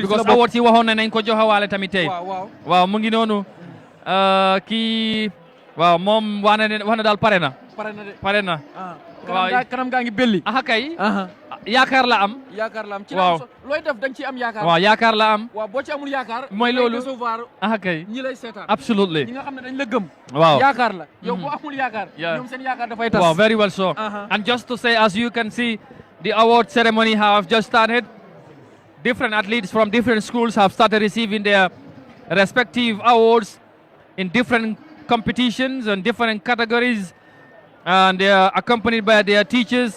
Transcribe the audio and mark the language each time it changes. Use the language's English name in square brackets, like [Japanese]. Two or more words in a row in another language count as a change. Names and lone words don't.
[Wolof] because award si waxoon nañ ko joxe waale tamit tey waaw mu ngi noonu kii waaw moom wax na daal pare na waaw kanam gaa ngi belli kay yaakaar la am ci la looy def dañ ci am yaakaar waaw yaakaar la am waaw boo ci amul yaakaar mooy loolu recevoir kay ñi lay seetaan absolutely ñi nga xam ne dañ la gëm waaw yaakaar la yow boo amul yaakaar ñoom seen yaakaar dafay tas [English] wow very well so and just to say as you can see the award ceremony have just started different athletes from different schools have started receiving their respective awards in different competitions and different categories and they are accompanied by their teachers.